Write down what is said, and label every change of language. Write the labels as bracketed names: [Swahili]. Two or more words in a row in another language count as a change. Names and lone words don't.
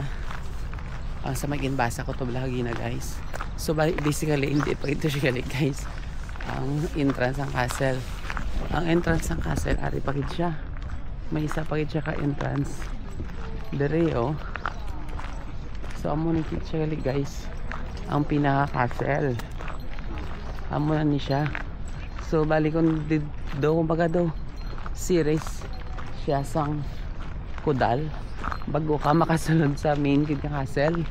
[Hiligaynon] Sa may ginbasa ko to bala kagina guys. [Filipino] So basically hindi pa ito siya guys. Ang entrance ng castle. [Hiligaynon] Ang entrance ng castle ari pagid siya. May isa pagid siya ka entrance. Dere oh. So amo ni siya guys. Ang pinaka castle. Amo na ni siya. So bali kung do kumbaga do series siya sang kudal bago ka makasunod sa main kid nga castle.